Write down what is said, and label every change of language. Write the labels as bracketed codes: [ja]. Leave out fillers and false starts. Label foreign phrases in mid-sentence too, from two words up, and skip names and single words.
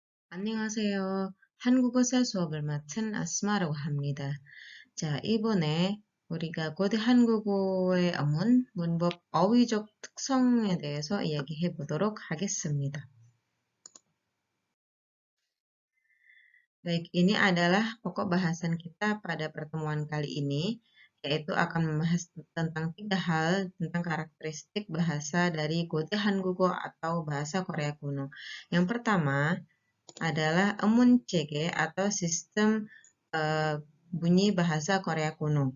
[ko] 안녕하세요. 한국어사 수업을 맡은 아스마라고 합니다. 자, 이번에 우리가 고대 한국어의 어문, 문법, 어휘적 특성에 대해서 이야기해 보도록 하겠습니다. [id] Baik, ini adalah pokok bahasan kita pada pertemuan kali ini, yaitu akan membahas tentang 3 hal tentang karakteristik bahasa dari [ko] 고대 한국어 [id] atau bahasa Korea kuno. Yang pertama adalah [ko] 음운 체계 [id] atau sistem bunyi bahasa Korea kuno.